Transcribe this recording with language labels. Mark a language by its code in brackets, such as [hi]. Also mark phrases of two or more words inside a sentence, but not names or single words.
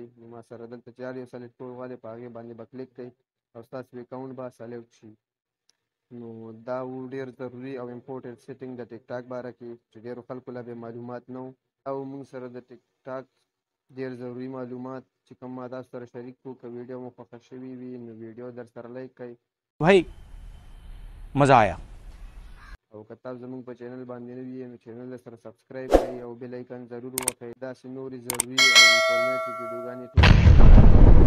[ps] نو ما سره دلته چې هر یو سلیکټ کول غواړئ په هغې باندې به کلیک کوئ او ستاسو اکاونټ به سلیکټ شي. نو دا و ډېر ضروري او [en] important setting [ps] د ټیک ټاک باره کې چې ډېرو خلکو له بې معلومات نه و. او موږ سره د ټیک ټاک ډېر ضروري معلومات چې کوم ما تاسو سره شریک کړو. که ویډیو مو خوښه شوې وي نو ویډیو در سره لایک کړئ. [ur] بھائی مزا آیا. [ps] او که تاسو زموږ په چینل باندې نه وي نو چینل سره سبسکرایب کړئ او [en] bell icon [ps] ضرور ووهئ. داسې نورې ضروري او انفارمیټیو ویډیوګانې ټول